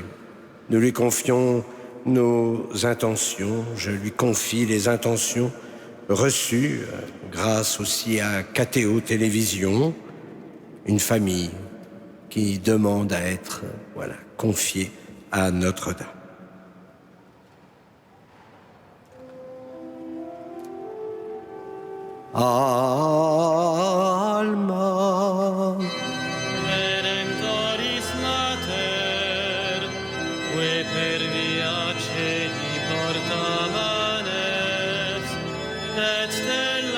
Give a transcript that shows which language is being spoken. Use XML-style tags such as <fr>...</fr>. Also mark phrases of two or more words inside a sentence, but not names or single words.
<fr>Nous lui confions nos intentions, je lui confie les intentions reçues grâce aussi à KTO Télévision, une famille qui demande à être confiée à Notre-Dame.</fr> <la>Alma Redemptoris Mater, que per via celi portamanes, et te</la>